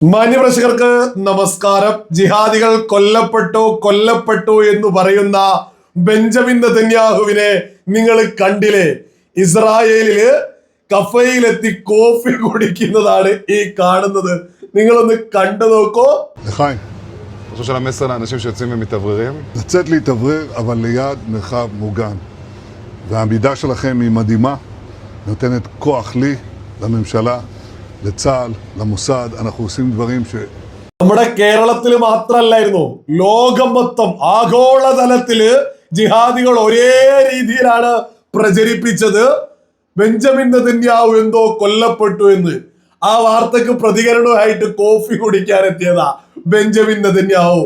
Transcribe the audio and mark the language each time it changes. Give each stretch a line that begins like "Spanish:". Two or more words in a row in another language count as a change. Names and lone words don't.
Malayalam: മാന്യപ്രേക്ഷകർക്ക് നമസ്കാരം. ജിഹാദികൾ കൊല്ലപ്പെട്ടു എന്ന് പറയുന്ന ബെഞ്ചമിൻ നെതന്യാഹുവിനെ നിങ്ങൾ കണ്ടില്ലേ? ഇസ്രായേലില് കഫയിലെത്തി കോഫി കുടിക്കുന്നതാണ് ഈ കാണുന്നത്. നിങ്ങളൊന്ന് കണ്ടു നോക്കൂ.
Hebrew: לחיים, אני חושב שהמסר לאנשים שיוצאים ומתאווררים, לצאת להתאוורר אבל ליד מרחב מוגן, והעמידה שלכם היא מדהימה, נותנת כוח לי, לממשלה, לצה"ל, למוסד. אנחנו עושים דברים
Malayalam: നമ്മുടെ കേരളത്തിൽ മാത്രല്ലായിരുന്നു, ലോകം മൊത്തം ആഗോളതലത്തില് ജിഹാദികൾ ഒരേ രീതിയിലാണ് പ്രചരിപ്പിച്ചത്. ബെഞ്ചമിൻ നെതന്യാഹു എന്തോ കൊല്ലപ്പെട്ടു എന്ന്. ആ വാർത്തക്ക് പ്രതികരണമായിട്ട് കോഫി കുടിക്കാൻ എത്തിയതാ ബെഞ്ചമിൻ നെതന്യാഹു.